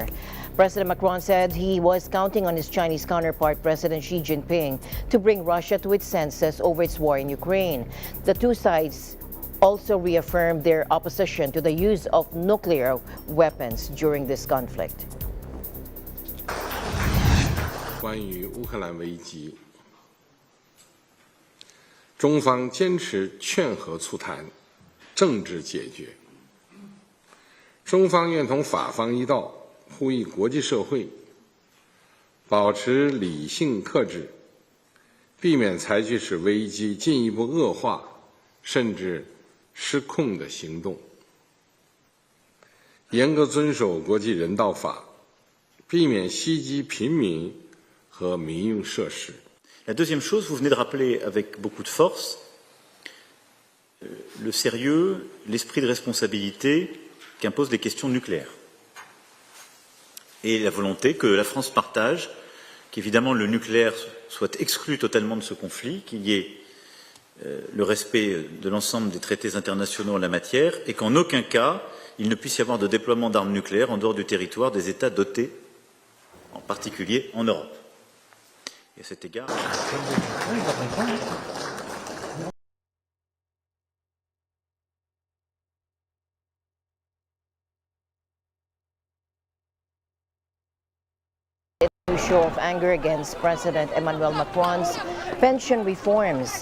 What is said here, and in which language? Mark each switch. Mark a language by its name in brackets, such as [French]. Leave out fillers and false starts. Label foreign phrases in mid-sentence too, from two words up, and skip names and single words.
[English] President Macron said he was counting on his Chinese counterpart, President Xi Jinping, to bring Russia to its senses over its war in Ukraine. The two sides also reaffirmed their opposition to the use of nuclear weapons during this conflict. [Chinese] 关于乌克兰危机，中方坚持劝和促谈、政治解决。中方愿同法方一道，呼吁国际社会保持理性克制，避免采取使危机进一步恶化甚至失控的行动，严格遵守国际人道法，避免袭击平民和民用设施。 [French] La deuxième chose, vous venez de rappeler avec beaucoup de force le sérieux, l'esprit de responsabilité qu'imposent les questions nucléaires et la volonté que la France partage qu'évidemment le nucléaire soit exclu totalement de ce conflit, qu'il y ait le respect de l'ensemble des traités internationaux en la matière et qu'en aucun cas il ne puisse y avoir de déploiement d'armes nucléaires en dehors du territoire des États dotés, en particulier en Europe. Et à cet égard... [English] Show of anger against President Emmanuel Macron's pension reforms.